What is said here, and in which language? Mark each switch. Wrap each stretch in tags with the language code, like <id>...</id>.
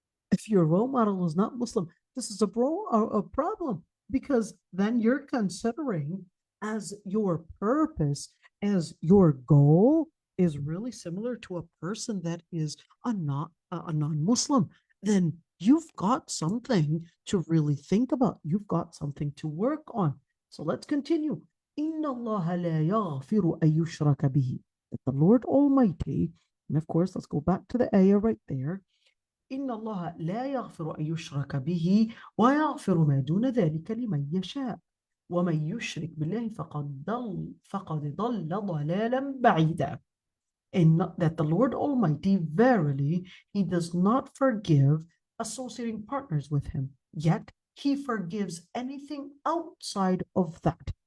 <en>If your role model is not Muslim, this is a problem, because then you're considering as your purpose, as your goal is really similar to a person that is a non-Muslim, then you've got something to really think about. You've got something to work on. So let's continue.</en> <ar>Inna Allah la yaghfiru an yushraka bihi.</ar> <en>That the Lord Almighty, and of course, let's go back to the ayah right there.</en> <ar>إن الله لا يغفر أن يشرك به ويغفر ما دون ذلك لمن يشاء ومن يشرك بالله فقد ضل ضلالا بعيدا.</ar> <en>And that the Lord Almighty, verily, He does not forgive associating partners with Him, yet He forgives anything outside of that.</en>